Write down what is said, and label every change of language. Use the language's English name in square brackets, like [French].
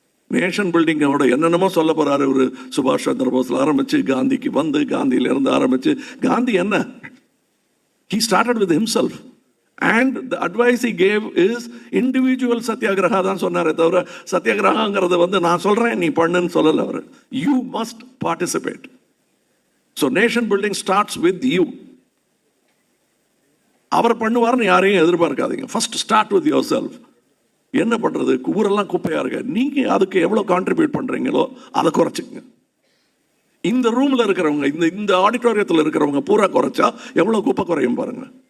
[Tamil] Nation பில்டிங்கோட என்னென்னமோ சொல்ல போறாரு ஒரு சுபாஷ் சந்திர போஸ்ல ஆரம்பிச்சு காந்திக்கு காந்தியிலிருந்து ஆரம்பிச்சு காந்தி என்ன, [English] he started with himself and the advice he gave is individual satyagraha [Tamil] தான் சொன்னாரே தவிர சத்தியாகிரகாங்கிறது நான் சொல்றேன் நீ பண்ணுன்னு சொல்லல அவர். [English] You must participate. So nation building starts with you. [Tamil] அவர் பண்ணுவார்னு யாரையும் எதிர்பார்க்காதீங்க. [English] First start with yourself. [Tamil] என்ன பண்றது, ஊரெல்லாம் குப்பையா இருக்கு, நீங்க அதுக்கு எவ்வளவு கான்ட்ரிபியூட் பண்றீங்களோ அதை குறைச்சிக்கங்க. இந்த ரூம்ல இருக்கிறவங்க, இந்த ஆடிட்டோரியத்தில் இருக்கிறவங்க பூரா குறைச்சா எவ்வளவு குப்பை குறையும் பாருங்க.